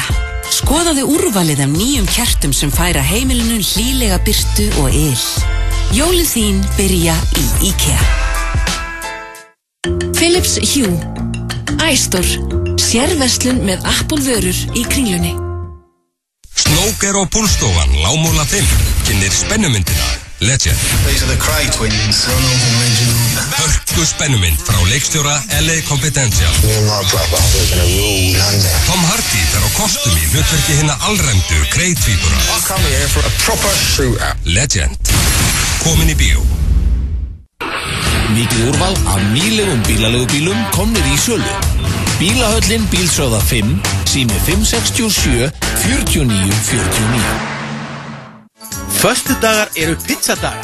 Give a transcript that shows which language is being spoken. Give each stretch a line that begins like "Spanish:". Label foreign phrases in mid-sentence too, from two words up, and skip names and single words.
Icelandic: Skoðaðu úrvalið af nýjum kertum sem færa heimilinu hlýlega birtu og yl. Jólin þín byrja í IKEA. Philips Hue iStore, sérverslun með Apple vörur í Kringlunni. Snóker og Púlstofan, Lámúla 5, kynnir spennumyndina Legend.
English: These are the Cray twins, Ronald and Reginald.
Icelandic: Hörku spennumynd frá leikstjóra LA Confidential.
English: Me and my brother, we're gonna rule London.
Icelandic: Tom Hardy fer á kostum í hlutverki hinna alræmdu Cray-tvíbura.
English: I come here for a proper shootout.
Icelandic: Legend. Komin í bíó. Mikið úrval af nýlegum bílaleigubílum komnir í sölu. Bílahöllin Bílsöða 5, sími 567 49 49. Föstudagar eru pizzadagar.